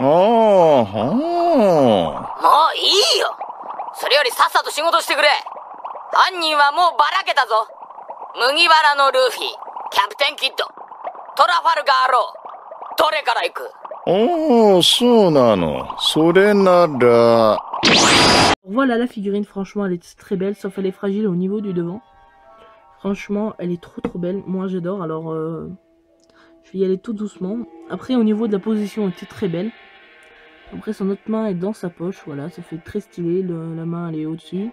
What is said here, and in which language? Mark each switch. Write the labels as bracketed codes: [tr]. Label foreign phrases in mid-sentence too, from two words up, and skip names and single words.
[ja] もういいよ。それよりさっさと仕事してくれ。犯人はもうばらけたぞ。麦わらのルフィ、キャプテンキッド、トラファルガーロー、どれから行く？そうなの。それなら。 [fr] Voilà la figurine, franchement elle est très belle, sauf elle est fragile au niveau du devant. Franchement elle est trop belle, moi j'adore, alors je vais y aller tout doucement. Après au niveau de la position elle était très belle. Après son autre main est dans sa poche, voilà, ça fait très stylé, la main elle est au-dessus.